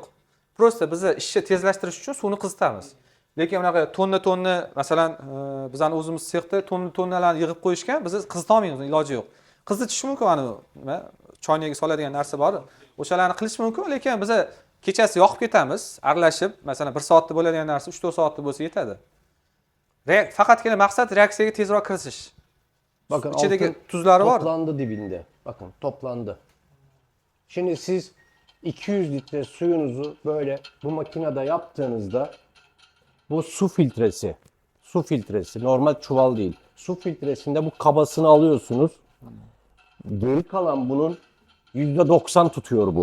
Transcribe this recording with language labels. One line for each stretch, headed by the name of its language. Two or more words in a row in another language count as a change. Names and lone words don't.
Uzbek: Prosta biz ishni tezlashtirish uchun suvni qizitamiz. Lekin unaqa tonna masalan bizning o'zimiz sexda tonnalarni yig'ib qo'yishgan, biz qizita olmaymiz, iloji yo'q. Qizitish mumkin ana nima choynaga soladigan narsa bor. O'shalarni qilish mumkin, lekin biz kechasi yoqib ketamiz, aralashib, masalan 1 soatda bo'ladigan narsa 3-4 soatda bo'lsa yetadi. Faqatgina maqsad reaksiyaga tezroq kiritish.
Turkish: Bakın İçindeki altın tuzları var. toplandı dibinde. Bakın toplandı. Şimdi siz 200 litre suyunuzu böyle bu makinede yaptığınızda bu su filtresi normal çuval değil. Su filtresinde bu kabasını alıyorsunuz. Geri kalan bunun %90 tutuyor bu.